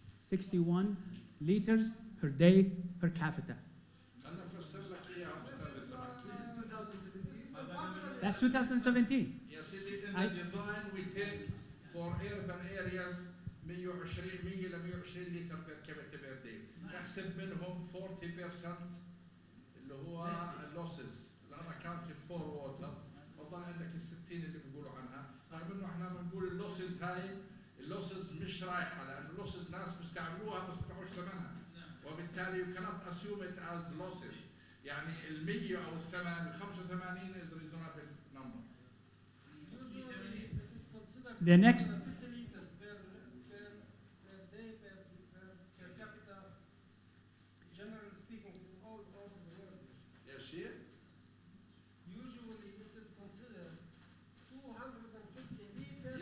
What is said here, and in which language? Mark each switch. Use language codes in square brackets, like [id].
[en] 61 liters per day per capita. That's 2017. Yes, in the design we take for urban areas 120 ل 120 لتر per capita per day. [ar] نحسب منهم 40% اللي هو اللوسز [en] unaccounted for water. [ar] فضل عندك ال 60 اللي بيقولوا عنها، رغم انه احنا بنقول اللوسز هاي اللوسز مش رايحه، لان اللوسز ناس بيستعملوها بس بتاعوش ثمنها، وبالتالي [en] you cannot assume it as losses. [ar] يعني ال 100 او ال 85 [en] is reasonable number. Usually it is considered The next 50 liters per day per capita, generally speaking, in all over the world. Yes, here? Usually it is considered 250 liters